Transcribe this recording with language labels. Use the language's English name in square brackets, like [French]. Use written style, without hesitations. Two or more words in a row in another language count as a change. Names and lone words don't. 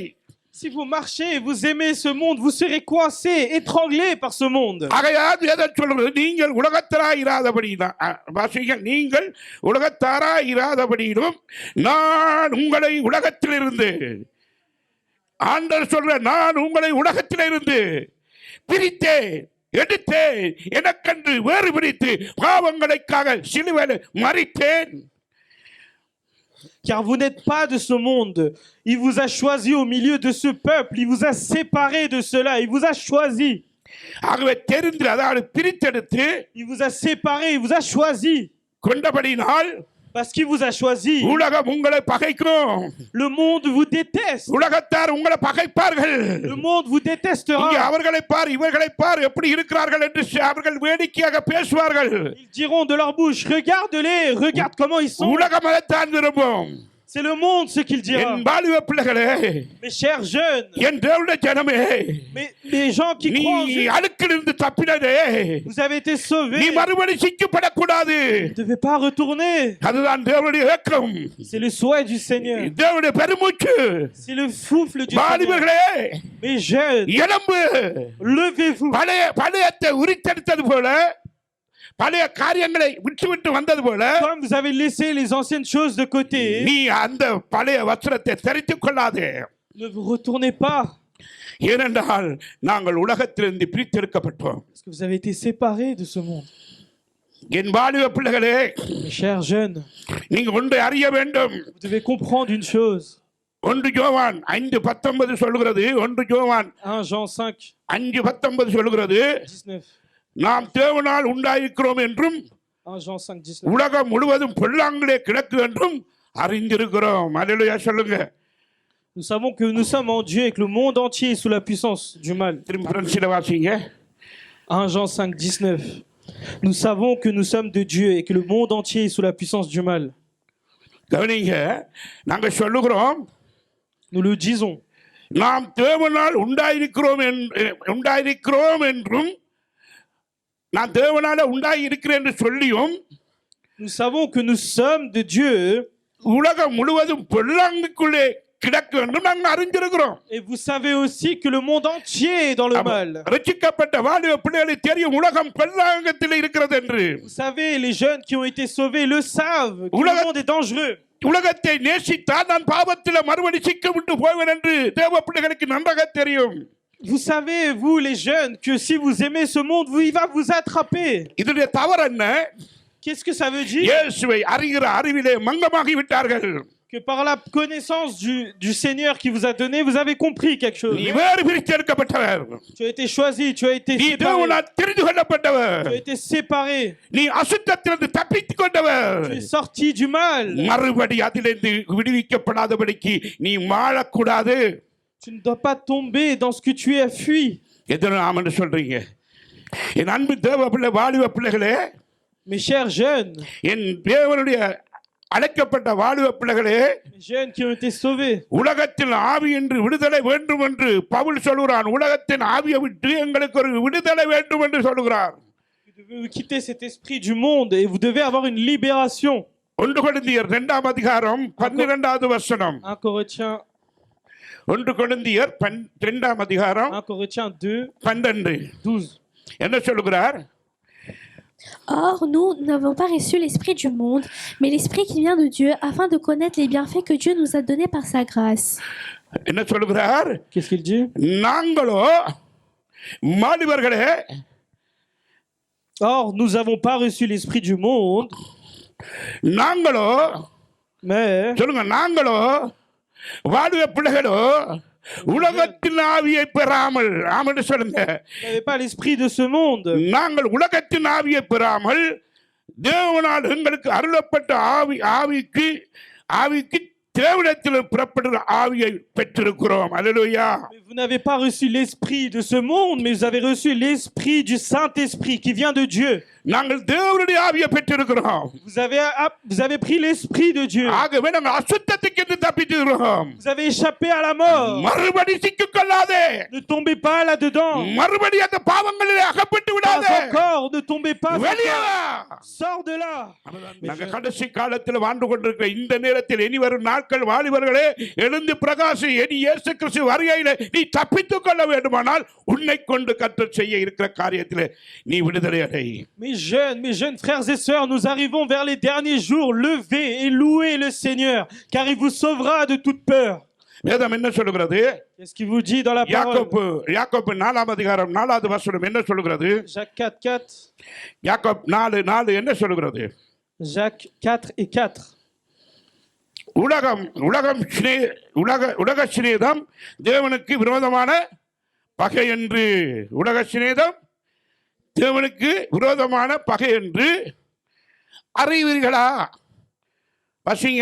[French] Si vous marchez, vous aimez ce monde, vous serez coincés, étranglés par ce monde. [Tamil] ஆகையால் எதை சொல்றது நீங்கள் உலகத்தாராய் இராதபடிதான் வாசிங்க நீங்கள் உலகத்தாராய் இராதபடியும் நான் உங்களை உலகத்திலிருந்து ஆண்டவர் சொல்ற நான் உங்களை உலகத்திலிருந்து பிரித்தேன் எடுத்தேன் எனக்கென்று வேறு பிரித்து பாவங்களுக்காக சிலுவையில் மரித்தேன். [French] Car vous n'êtes pas de ce monde. Il vous a choisi au milieu de ce peuple. Il vous a séparé de cela. Il vous a choisi. [Tamil] ஆகவே தெரிந்து அதாவது பிரித்தெடுத்து [French] Il vous a séparé. Il vous a choisi. [Tamil] கொண்டபடினால் [French] Parce qu'il vous a choisi. [Tamil] உலகம் உங்களை பகைக்கும். [French] Le monde vous déteste. [Tamil] உலகத்தார் உங்களை பகைப்பார்கள். [French] Le monde vous détestera. [Tamil] இங்கே அவர்களை பார் இவர்களை பார் எப்படி இருக்கிறார்கள் என்று அவர்கள் வேடிக்கையாக பேசுவார்கள். [French] Ils diront de leur bouche, regarde-les, regarde comment ils sont. [Tamil] உலகம் அதைத்தான் விரும்பும். [French] C'est le monde ce qu'il dira. [Tamil] என் வாலிப பிள்ளைகளே, [French] mes chers jeunes, [Tamil] என் தேவனுடைய ஜனமே, [French] les gens qui croient en [Tamil] நீ [French] Dieu, [Tamil] அழுக்கிலிருந்து தப்பினதே, [French] vous avez été sauvés. [Tamil] நீ மறுபடி சிக்கப்படக்கூடாது. [French] Vous ne devez pas retourner. [Tamil] அதுதான் தேவனுடைய ஏக்கம். [French] C'est le souhait du Seigneur. [Tamil] தேவனுடைய பெருமூச்சு. [French] C'est le souffle du Seigneur. [Tamil] வாலிபர்களே, [French] mes jeunes, [Tamil] எழும்பு. [French] levez-vous. [Tamil] பழையத்தை உரித்தெடுத்தது போல பழைய காரியங்களை விட்டு வந்தது போல [French] comme vous avez laissé les anciennes choses de côté, [Tamil] நீ அந்த பழைய வஸ்திரத்தை தரித்துக் கொள்ளாதே. [French] ne vous retournez pas. [Tamil] ஏனென்றால் நாங்கள் உலகத்திலிருந்து பிரித்தெடுக்கப்பட்டோம். [French] Parce que vous avez été séparés de ce monde. [Tamil] என் வாலிப பிள்ளைகளே, [French] mes chers jeunes, [Tamil] நீங்க ஒன்றை அறிய வேண்டும். [French] vous devez comprendre une chose. [Tamil] 1 யோவான் 5:19 சொல்கிறது. 1 யோவான் [French] 1 Jean 5 [Tamil] 5:19 சொல்கிறது. 19. நாம் தேவனால் உண்டாயிருக்கிறோம் என்றும் [French] 1 Jean 5 19. [Tamil] உலகம் முழுவதும் பொல்லாங்கிலே கிடக்கு என்றும் அறிந்திருக்கிறோம். அல்லேலூயா சொல்லுங்க. [French] Nous savons que nous sommes en Dieu et que le monde entier est sous la puissance du mal. [Tamil] திரும்ப ஃப்ரெண்ட்ஸில வாசிங்க. [French] 1 Jean 5 19. Nous savons que nous sommes de Dieu et que le monde entier est sous la puissance du mal. [Tamil] கவனிங்க, நாங்க சொல்லுகிறோம், [French] Nous le disons. [Tamil] நாம் தேவனால் உண்டாயிருக்கிறோம் என்றும் நான் தேவனால உண்டாகி இருக்கிறேன் என்று சொல்லியும் [French] Nous savons que nous sommes de Dieu. [Tamil] உலகம் முழுவதும் பொல்லாங்குக்குள்ளே கிடக்கு என்று நாங்கள் அறிந்திருக்கிறோம். [French] Et vous savez aussi que le monde entier est dans le mal. [Tamil] ரட்சிக்கப்பட்ட வாலிப பிள்ளைகளுக்கு தெரியும் உலகம் பொல்லாங்கத்தில் இருக்கிறது என்று. [French] Vous savez, les jeunes qui ont été sauvés le savent que le monde est dangereux. [Tamil] உலகத்தை நேசித்தால் நான் பாவத்தில் மறுபடி சிக்கிவிட்டு போவேன் என்று தேவ பிள்ளைகளுக்கு நன்றாக தெரியும். [French] Vous savez, vous les jeunes, que si vous aimez ce monde, il va vous attraper. [Tamil] இதனுடைய தவறு என்ன? [French] Qu'est-ce que ça veut dire? [Tamil] இயேசுவை அறிகிற அறிவிலே மங்கமாகி விட்டார்கள். [French] Que par la connaissance du Seigneur qui vous a donné, vous avez compris quelque chose. [Tamil] நீ வேறு பிரித்தெடுக்கப்பட்டவர். [French] Tu as été choisi, tu as été [Tamil] நீ [French] séparé. [Tamil] தேவனால் தெரிந்து கொள்ளப்பட்டவர். [French] Tu as été séparé. [Tamil] நீ அசுத்தத்திலிருந்து தப்பித்துக் கொண்டவர். [French] Tu es sorti du mal. [Tamil] மறுபடி அதிலிருந்து விடுவிக்கப்படாதபடிக்கு நீ வாழக்கூடாது. [French] Tu ne dois pas tomber dans ce que tu as fui. [Tamil] எத்தனை ஆமென் சொல்றீங்க? என் அன்பு தேவ பிள்ளை வாலிப பிள்ளைகளே, [French] Mes chers jeunes, [Tamil] என் தேவனுடைய அழைக்கப்பட்ட வாலிப பிள்ளைகளே, [French] mes jeunes qui ont été sauvés, [Tamil] உலகத்தில் ஆவி என்று விடுதலை வேண்டும் என்று பவுல் சொல்கிறான். உலகத்தின் ஆவியை விட்டு எங்களுக்கு ஒரு விடுதலை வேண்டும் என்று சொல்கிறார். [French] vous devez quitter cet esprit du monde et vous devez avoir une libération. [Tamil] 1 கொரிந்தியர் 2 அதிகாரம் 12வது வசனம். [French] 1 Corinthiens [Tamil] 1 கொரிந்தியர் 2 அதிகாரம் [French] 1 Corinthiens 2, 12 12. [Tamil] என்ன சொல்கிறார்? [French] Or, nous n'avons pas reçu l'esprit du monde, mais l'esprit qui vient de Dieu, afin de connaître les bienfaits que Dieu nous a donnés par sa grâce. [Tamil] என்ன சொல்கிறார்? [French] Qu'est-ce qu'il dit? [Tamil] நாங்களோ மாலிபர்களே, [French] Or, nous n'avons pas reçu l'esprit du monde, [Tamil] நாங்களோ [French] mais [Tamil] சொல்லுங்க, நாங்களோ வாலிப பிள்ளைகளோ உலகத்தின் ஆவியை பெறாமல், ஆமென் சொல்லுங்க, [French] vous n'avez pas l'esprit de ce monde. [Tamil] நாங்கள் உலகத்தின் ஆவியை பெறாமல் தேவனால் எங்களுக்கு அருளப்பட்ட ஆவிக்கு தேவனிடத்தில் புறப்படுகிற ஆவியை பெற்றிருக்கிறோம். அல்லேலூயா. [French] Mais vous n'avez pas reçu l'esprit de ce monde, mais vous avez reçu l'esprit du Saint-Esprit qui vient de Dieu. [Tamil] நாங்கள் தேவனுடைய ஆவியை பெற்றிருக்கிறோம். [French] Vous avez pris l'esprit de Dieu. [Tamil] ஆகவே நாங்கள் அசுத்தத்துக்கு தப்பித்திருக்கிறோம். [French] Vous avez échappé à la mort. [Tamil] மறுபடி சிக்கிக்கொள்ளாதே. [French] Ne tombez pas là-dedans. [Tamil] மறுபடி அந்த பாவங்களில் அகப்பட்டு விடாதே. [French] Pas encore, ne tombez pas. [Tamil] வெளியே வா. [French] Sors de là. [Tamil] நாங்கள் கடைசி காலத்தில் வாழ்ந்து கொண்டிருக்கிற இந்த நேரத்தில் இனி வரும் நாட்கள் வாலிபர்களே, எழுந்து பிரகாசி. இனி இயேசு கிறிஸ்து வருகையிலே நீ தப்பித்துக் கொள்ள வேண்டுமானால் உன்னை கொண்டு கர்த்தர் செய்ய இருக்கிற காரியத்தில் நீ விடுதலை அடை. [French] Mes jeunes frères et sœurs, nous arrivons vers les derniers jours. Levez et louez le Seigneur, car il vous sauvera de toute peur. [Tamil] வேதம் என்ன சொல்கிறது? [French] Qu'est-ce qu'il vous dit dans la parole? [Tamil] யாக்கோபு 4 அதிகாரம் 4வது வசனம் என்ன சொல்கிறது? [French] Jacques 4, 4. [Tamil] யாக்கோபு 4:4 என்ன சொல்கிறது? [French] Jacques 4 et 4. [Tamil] உலக சிநேதம் தேவனுக்கு விரோதமான பகை என்று, உலக சிநேதம் தேவனுக்கு விரோதமான பகை என்று அறிவீர்களா? வாசிங்க.